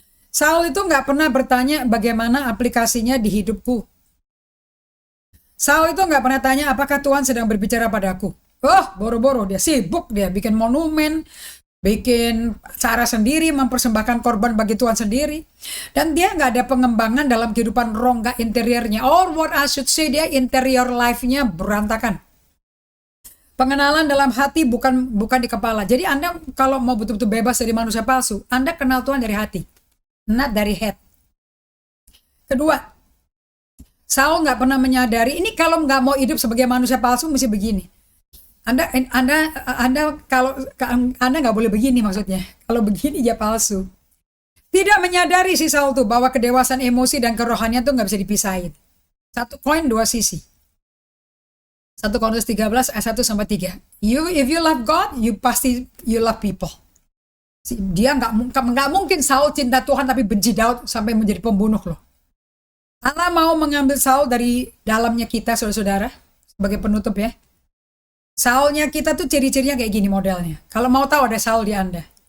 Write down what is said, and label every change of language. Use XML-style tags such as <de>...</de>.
<id>Saul itu nggak pernah bertanya bagaimana aplikasinya di hidupku. Saul itu nggak pernah tanya apakah Tuhan sedang berbicara padaku. Boro-boro dia sibuk, dia bikin monumen, bikin cara sendiri, mempersembahkan korban bagi Tuhan sendiri. Dan dia nggak ada pengembangan dalam kehidupan rongga interiornya.</id> <en>Or what I should say, dia interior life-nya</en> <id>berantakan. Pengenalan dalam hati bukan di kepala. Jadi Anda kalau mau betul-betul bebas dari manusia palsu, Anda kenal Tuhan dari hati,</id> <en>not</en> <id>dari head. Kedua, Saul nggak pernah menyadari, ini kalau nggak mau hidup sebagai manusia palsu mesti begini. Anda kalau Anda nggak boleh begini maksudnya. Kalau begini ya palsu. Tidak menyadari si Saul tuh bahwa kedewasaan emosi dan kerohanian tuh nggak bisa dipisahin. Satu koin 2 sisi. 1 Korintus 13 ayat 1 sampai 3.</id> <en>If you love God, you love people.</en> <id>Dia nggak mungkin Saul cinta Tuhan tapi benci Daud sampai menjadi pembunuh loh. Allah mau mengambil Saul dari dalamnya kita, saudara-saudara, sebagai penutup ya. Saulnya kita tuh ciri-cirinya kayak gini modelnya. Kalau mau tahu ada Saul di Anda.</id>